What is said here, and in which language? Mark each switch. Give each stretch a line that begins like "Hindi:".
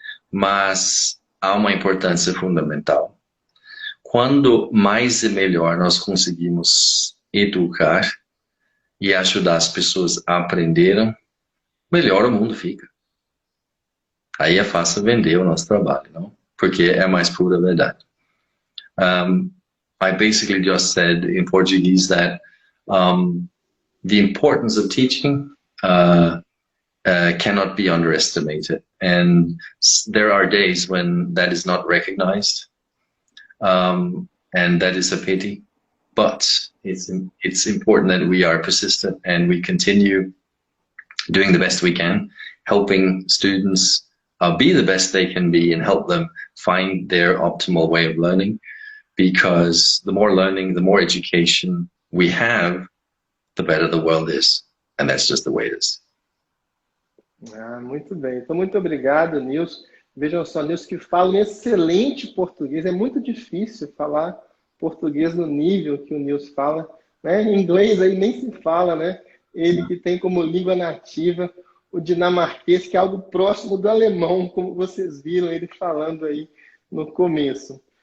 Portuguese: Mas há uma importância fundamental. Quando mais e melhor nós conseguimos educar e ajudar as pessoas a aprenderem, melhor o mundo fica. Aí é fácil vender o nosso trabalho, não? Porque é mais pura verdade.
English: I basically just said in Portuguese that the importance of teaching cannot be underestimated. And there are days when that is not recognized, and that is a pity. But it's important that we are persistent and we continue doing the best we can, helping students be the best they can be and help them find their optimal way of learning. Because the more learning, the more education we have, the better the world is. And that's just the way it is.
Portuguese: Muito bem. Então, muito obrigado, Nils. Vejam só, Nils, que fala um excelente português. É muito difícil falar português no nível que o Nils fala, né? Em inglês aí nem se fala, né? Ele que tem como língua nativa o dinamarquês, que é algo próximo do alemão, como vocês viram ele falando aí no começo.